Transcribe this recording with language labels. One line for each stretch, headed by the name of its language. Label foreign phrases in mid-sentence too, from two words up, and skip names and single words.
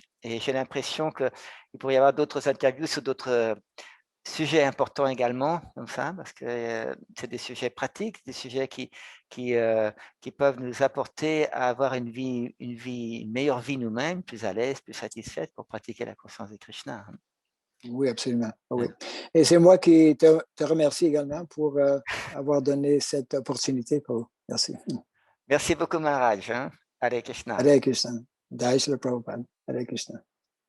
French: Et j'ai l'impression qu'il pourrait y avoir d'autres interviews sur d'autres sujets importants également, comme ça, parce que c'est des sujets pratiques, des sujets qui peuvent nous apporter à avoir une meilleure vie nous-mêmes, plus à l'aise, plus satisfaite pour pratiquer la conscience de Krishna. Oui, absolument. Oui. Et c'est moi qui te remercie également pour avoir donné cette opportunité. Merci. Merci beaucoup, Maharaj. Hare Krishna. Hare Krishna. Jai Shri Prabhupada. Hare Krishna.